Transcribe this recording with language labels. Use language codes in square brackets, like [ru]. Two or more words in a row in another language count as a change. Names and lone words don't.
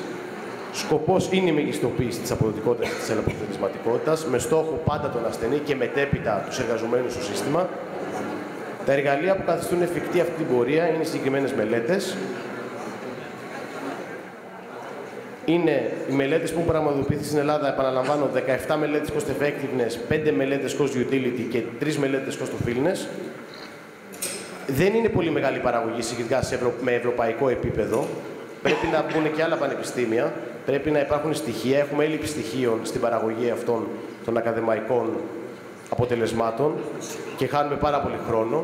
[el] Σκοπός είναι η μεγιστοποίηση της αποδοτικότητας και της αποτελεσματικότητας, με στόχο πάντα τον ασθενή και μετέπειτα τους εργαζομένους στο σύστημα. Τα εργαλεία που καθιστούν εφικτή αυτή την πορεία είναι οι συγκεκριμένες μελέτες. Είναι οι μελέτες που έχουν πραγματοποιηθεί στην Ελλάδα, επαναλαμβάνω, 17 μελέτες [en] cost effectiveness, [el] 5 μελέτες [en] cost utility [el] και 3 μελέτες [en] cost of illness. [el] Δεν είναι πολύ μεγάλη παραγωγή συγκριτικά με ευρωπαϊκό επίπεδο. Πρέπει να μπουν και άλλα πανεπιστήμια, πρέπει να υπάρχουν στοιχεία. Έχουμε έλλειψη στοιχείων στην παραγωγή αυτών των ακαδημαϊκών αποτελεσμάτων και χάνουμε πάρα πολύ χρόνο.